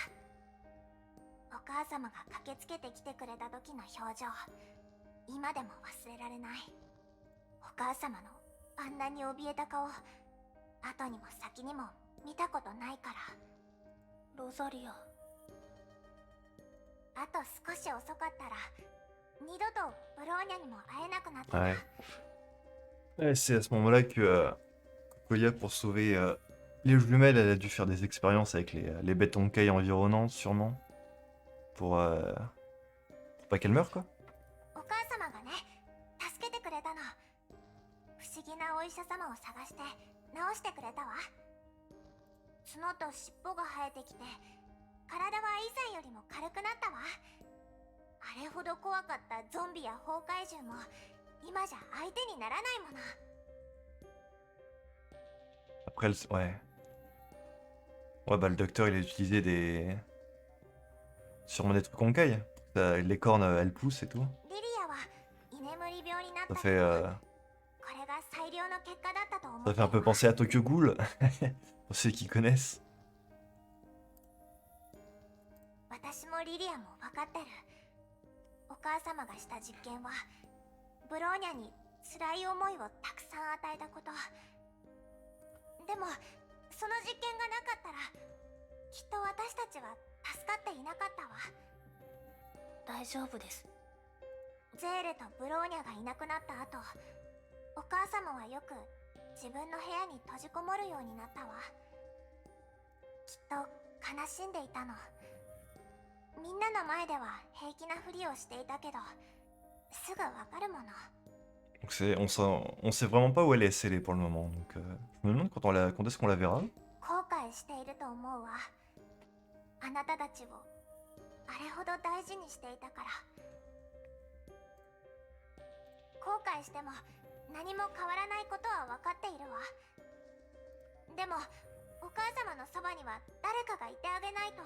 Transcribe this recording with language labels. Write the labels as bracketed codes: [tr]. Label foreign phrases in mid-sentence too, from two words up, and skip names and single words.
[ja] お母様が駆けつけてきてくれた時の表情、今でも忘れられない。お母様のあんなに怯えた顔、後にも先にも見たことないから。ロザリア、あと少し遅かったら二度とブローニャにも会えなくなったな。 [fr] Ouais. Ouais, c'est à ce moment-là que Cocolia, pour sauver les jumelles, elle a dû faire des expériences avec les bêtes Honkai environnantes, sûrement. Pour pas qu'elle meure, quoi. [ja] お母様がね、助けてくれたの。不思議なお医者様を探して治してくれたわ。角と尻尾が生えてきて、体は以前よりも軽くなったわ。あれほど怖かったゾンビや崩壊獣も今じゃ相手にならないもの。 [fr] Après, ouais. Ouais, bah le docteur, il a utilisé des... Sûrement des trucs Honkai. Les cornes, elles poussent et tout. [ja] リリアは居眠り病になっ [fr] Ça [ja] たけ [fr] fait, [ja] ど、これが最良の結果だったと思 [fr] ça [ja] う [fr] fait un peu penser à Tokyo Ghoul, pour ceux qui connaissent. [ja] 私もリリアも分かってる。お母様がした実験はブローニャに辛い思いをたくさん与えたこと。でもその実験がなかったらきっと私たちは助かっていなかったわ。大丈夫です。ゼーレとブローニャがいなくなった後、お母様はよく自分の部屋に閉じこもるようになったわ。きっと悲しんでいたの。みんなの前では平気なふりをしていたけど、すぐわかるもの。 [fr] Donc on sait vraiment pas où elle est scellée pour le moment. Donc je me demande quand est-ce qu'on la verra. [ja] 後悔していると思うわ。あなたたちをあれほど大事にしていたから。後悔しても何も変わらないことは分かっているわ。でもお母様のそばには誰かがいてあげないと。